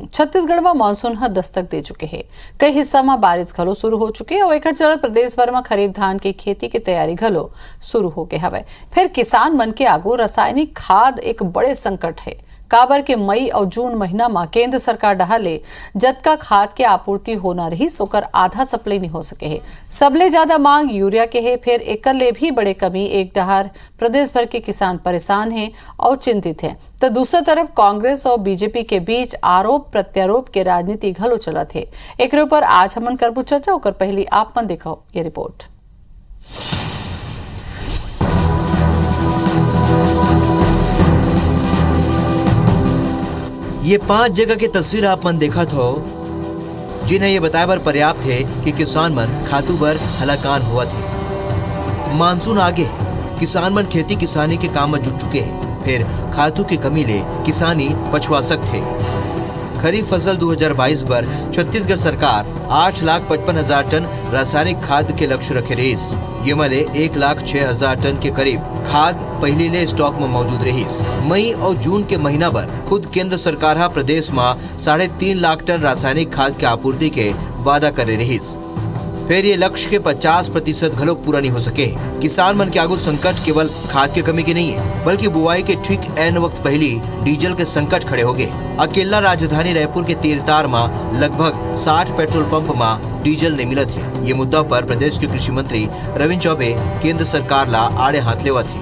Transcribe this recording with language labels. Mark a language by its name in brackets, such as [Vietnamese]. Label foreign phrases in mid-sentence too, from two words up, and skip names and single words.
[Chhattisgarhi] छत्तीसगढ़ में मानसून ह दस्तक दे चुके हैं। कई हिस्सा में बारिश घलो शुरू हो चुके और एकर चलत प्रदेश भर में खरीफ धान की खेती की तैयारी घलो शुरू हो गए हवे। फिर किसान मन के आगू रासायनिक खाद एक बड़े संकट है। काबर के मई और जून महीना में केंद्र सरकार डहाले जतका खाद के आपूर्ति होना रही सोकर आधा सप्लाई नहीं हो सके है। सबले ज्यादा मांग यूरिया के है। फिर एकर ले भी बड़े कमी एक डहार प्रदेश भर के किसान परेशान हैं और चिंतित हैं, तो दूसरी तरफ कांग्रेस और बीजेपी के बीच आरोप प्रत्यारोप के राजनीति घलो चलत है। एक ऊपर आज हमन करबू चर्चा होकर पहली आप मन देखो ये रिपोर्ट। ये 5 जगह की तस्वीर आप मन देखा हो जिन्हें ये बताए बर पर्याप्त है कि किसान मन खातू बर हलाकान हुआ थे। मानसून आगे किसान मन खेती किसानी के काम में जुट चुके हैं। फिर खातू की कमी ले किसानी पछुआ सकते। खरीफ फसल 2022 पर छत्तीसगढ़ सरकार 8,55,000 टन रासायनिक खाद के लक्ष्य रखे रहीस। ये मले 1,06,000 टन के करीब खाद पहले ले स्टॉक में मौजूद रहीस। मई और जून के महीना पर खुद केंद्र सरकार प्रदेश में 3.5 लाख टन रासायनिक खाद के आपूर्ति के वादा करे रहीस। फिर ये लक्ष्य के 50% घलोक पूरा नहीं हो सके। किसान मन के आगू संकट केवल खाद की कमी की नहीं है, बल्कि बुआई के ठीक एन वक्त पहली डीजल के संकट खड़े हो गए। अकेला राजधानी रायपुर के तेलतार में लगभग 60 पेट्रोल पंप में डीजल नहीं मिलत है। ये मुद्दा पर प्रदेश के कृषि मंत्री रविंद्र चौबे केंद्र सरकार ला आड़े हाथ लेवा थे।